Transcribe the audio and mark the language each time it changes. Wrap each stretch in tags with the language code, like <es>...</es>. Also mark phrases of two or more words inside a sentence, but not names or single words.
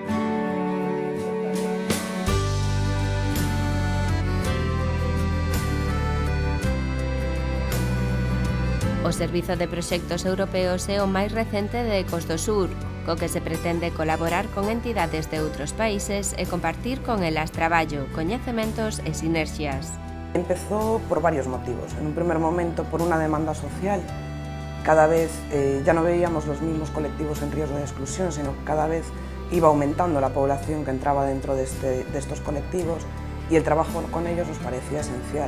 <gl>O Servizo de Proxectos Europeos é o máis recente de Ecos do Sur, co que se pretende colaborar con entidades de outros países e compartir con elas traballo, coñecementos e sinerxias.</gl> <es>Empezó por varios motivos. En un primer momento por una demanda social. Cada vez ya no veíamos los mismos colectivos en riesgo de exclusión, sino que cada vez iba aumentando la población que entraba dentro de estos colectivos, y el trabajo con ellos nos parecía esencial.</es>